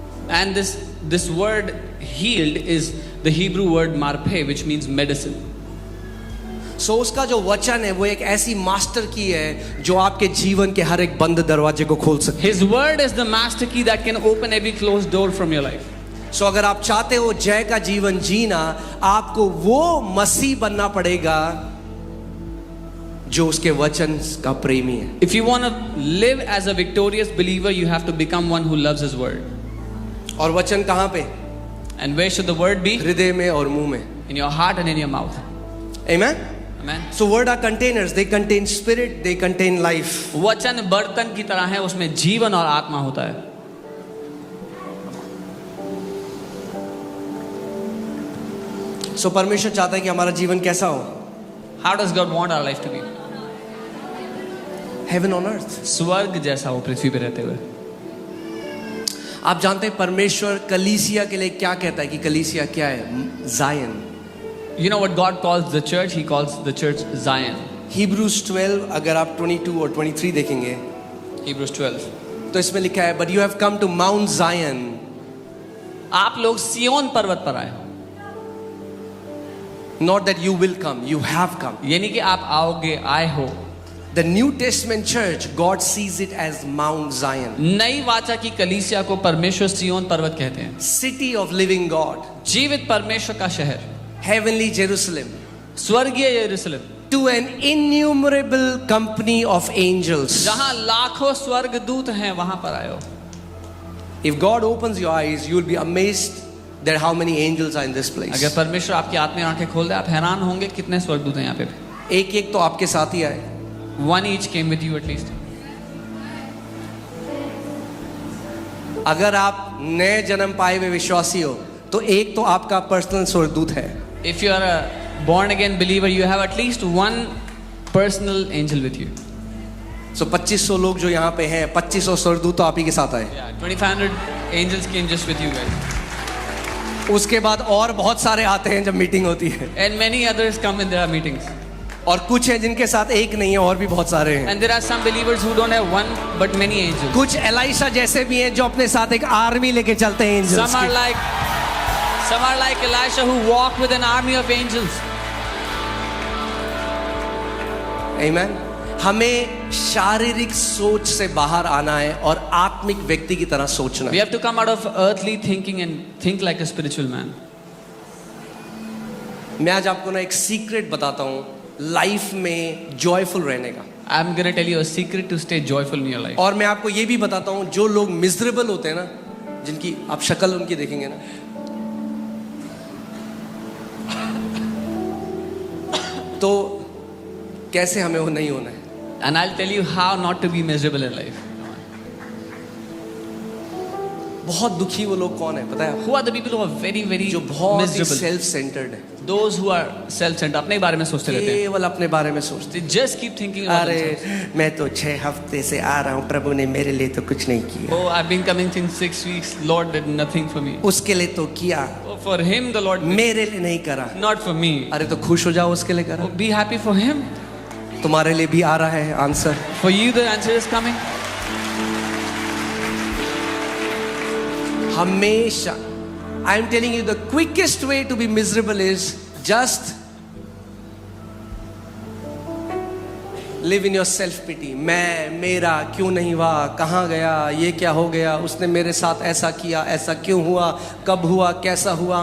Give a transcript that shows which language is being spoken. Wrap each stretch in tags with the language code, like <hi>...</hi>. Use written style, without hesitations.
<en>And this word healed is the Hebrew word marpe, which means medicine.</en> <hi>सो उसका जो वचन है वो एक ऐसी मास्टर की है जो आपके जीवन के हर एक बंद दरवाजे को खोल सकती है.</hi> <en>His word is the master key that can open every closed door from your life.</en> <hi>सो अगर आप चाहते हो जय का जीवन जीना, आपको वो मसीह बनना पड़ेगा जो उसके वचन का प्रेमी है.</hi> <en>If you want to live as a victorious believer, you have to become one who loves his word.</en> <hi>और वचन कहाँ पे?</hi> <en>And where should the word be?</en> <hi>हृदय में और मुंह में.</hi> <en>in your heart and in your mouth. Amen. Amen. So word are containers. They contain spirit. They contain life.</en> <hi>वचन बर्तन की तरह है, उसमें जीवन और आत्मा होता है. So परमेश्वर चाहता है कि हमारा जीवन कैसा हो?</hi> <en>How does God want our life to be? Heaven on earth.</en> <hi>स्वर्ग जैसा हो पृथ्वी पे रहते हुए. आप जानते हैं परमेश्वर कलीसिया के लिए क्या कहता है कि कलीसिया क्या है?</hi> <en>Zion. You know what God calls the church? He calls the church Zion.</en> <hi>Hebrews 12 अगर आप 22 और 23 देखेंगे</hi> <en>Hebrews 12.</en> <hi>तो इसमें लिखा है</hi> <en>But you have come to Mount Zion.</en> <hi>आप लोग सियोन पर्वत पर आए.</hi> <en>Not that you will come, you have come.</en> <hi>यानी कि आप आओगे, आए हो.</hi> <en>The New Testament church, God sees it as Mount Zion.</en> <hi>नई वाचा की कलीसिया को परमेश्वर सियोन पर्वत कहते हैं.</hi> <en>City of living God.</en> <hi>जीवित परमेश्वर का शहर.</hi> <en>Heavenly Jerusalem.</en> <hi>स्वर्गीय यरूशलेम.</hi> <en>To an innumerable company of angels.</en> <hi>जहां लाखों स्वर्गदूत हैं, वहां पर आए हो.</hi> <en>If God opens your eyes, you will be amazed that how many angels are in this place.</en> <hi>अगर परमेश्वर आपकी आत्मीय आंखें खोल दे, आप हैरान होंगे कितने स्वर्गदूत हैं यहाँ पे. एक एक तो आपके साथ ही आए.</hi> <en>One each came with you at least.</en> <hi>अगर आप नए जन्म पाए हुए विश्वासी हो तो एक तो आपका पर्सनल स्वर्गदूत है.</hi> <en>If you are a born again believer, you have at least one personal angel with you.</en> <hi>So 2500 लोग जो यहाँ पे हैं, 2500 स्वर्गदूत तो आप ही के साथ आए.</hi> <en>Yeah, 2500 angels came just with you guys.</en> <hi>उसके बाद और बहुत सारे आते हैं जब मीटिंग होती है.</hi> <en>And many others come when there are meetings.</en> <hi>और कुछ हैं जिनके साथ एक नहीं है, और भी बहुत सारे हैं.</hi> <en>And there are some believers who don't have one but many angels.</en> <hi>कुछ एलाइशा जैसे भी हैं जो अपने साथ एक आर्मी लेके चलते हैं angels</hi> <en>Some are like Elisha who walk with an army of angels. Amen.</en> <hi>हमें शारीरिक सोच से बाहर आना है और आत्मिक व्यक्ति की तरह सोचना</hi> <en>We</en> <hi>है.</hi> <en>have to come out of earthly thinking and think like a spiritual man.</en> <hi>मैं आज आपको ना एक सीक्रेट बताता हूँ लाइफ में जॉयफुल रहने का.</hi> <en>I'm going to tell you a secret to stay joyful in your life.</en> <hi>और मैं आपको ये भी बताता हूँ जो लोग मिजरेबल होते हैं ना, जिनकी आप शक्ल उनकी देखेंगे ना, तो कैसे हमें वो नहीं होना है.</hi> <en>And I'll tell you how not to be miserable in life.</en> <hi>बहुत दुखी वो लोग कौन है पता है?</hi> <en>Who are the people who are very, very</en> <hi>जो बहुत</hi> <en>miserable?</en> <hi>सेल्फ सेंटर्ड है.</hi> <en>Those who are self-centered,</en> <hi>अपने बारे में सोचते रहते हैं. केवल अपने बारे में सोचते.</hi> <en>They just keep thinking about themselves.</en> <hi>अरे मैं तो 6 हफ्ते से आ रहा हूँ, प्रभु ने मेरे लिए तो कुछ नहीं किया.</hi> <en>Oh, I've been coming since 6 weeks. Lord did nothing for me.</en> <hi>उसके लिए तो किया,</hi> <en>Oh, for him the Lord did.</en> <hi>मेरे लिए नहीं करा.</hi> <en>Not for me.</en> <hi>अरे तो खुश हो जाओ, उसके लिए करा.</hi> <en>Oh, be happy for him.</en> <hi>तुम्हारे लिए भी आ रहा है answer.</hi> <en>For you the answer is coming.</en> <hi>हमेशा</hi> <en>I am telling you the quickest way to be miserable is just live in your self pity.</en> <hi>मैं, मेरा, क्यों नहीं हुआ, कहाँ गया, ये क्या हो गया, उसने मेरे साथ ऐसा किया, ऐसा क्यों हुआ, कब हुआ, कैसा हुआ.</hi>